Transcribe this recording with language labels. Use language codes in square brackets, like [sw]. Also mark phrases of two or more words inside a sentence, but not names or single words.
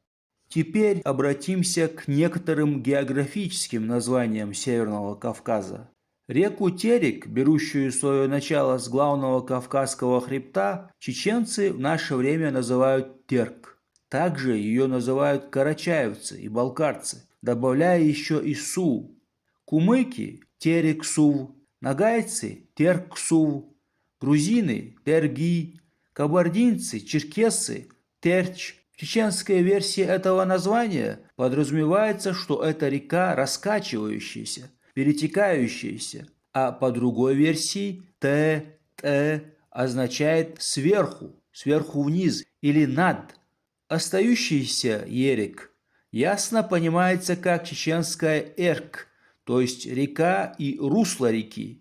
[ru] Теперь обратимся к некоторым географическим названиям Северного Кавказа. Реку Терек, берущую свое начало с главного Кавказского хребта, чеченцы в наше время называют Терк. Также ее называют карачаевцы и балкарцы, добавляя еще и Су. Кумыки – Терек-Сув, нагайцы – Терк-Сув, грузины – Терги, кабардинцы, черкессы – Терч. В чеченской версии этого названия подразумевается, что это река раскачивающаяся, перетекающаяся, а по другой версии «т» означает «сверху», «сверху вниз» или «над». Остающийся ерек ясно понимается как чеченская «эрк», то есть река и русло реки.